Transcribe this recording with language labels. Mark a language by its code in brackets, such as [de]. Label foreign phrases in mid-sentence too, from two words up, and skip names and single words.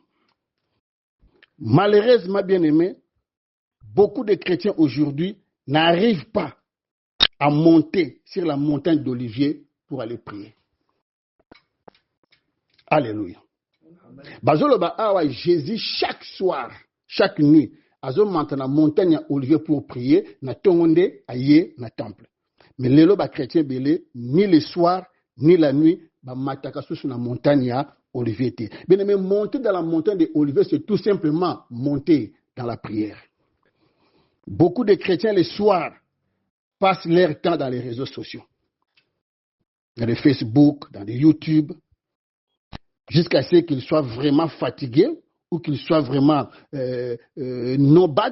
[fr] Malheureusement, bien-aimé, beaucoup de chrétiens aujourd'hui n'arrivent pas à monter sur la montagne d'Olivier pour aller prier. Alléluia. [ln] Bazoloba awa [fr] Jésus chaque soir, chaque nuit, azo monter na montagne d'Olivier pour prier, [ln] na tongonde aye na temple. Mais lelo ba chrétien belé [fr] ni le soir ni la nuit [ln] ba mataka sur na montagne d'Olivier. [fr] Bien aimé, monter dans la montagne d'Olivier, c'est tout simplement monter dans la prière. Beaucoup de chrétiens le soir passent leur temps dans les réseaux sociaux, dans les Facebook, dans les YouTube, jusqu'à ce qu'ils soient vraiment fatigués ou qu'ils soient vraiment nomades.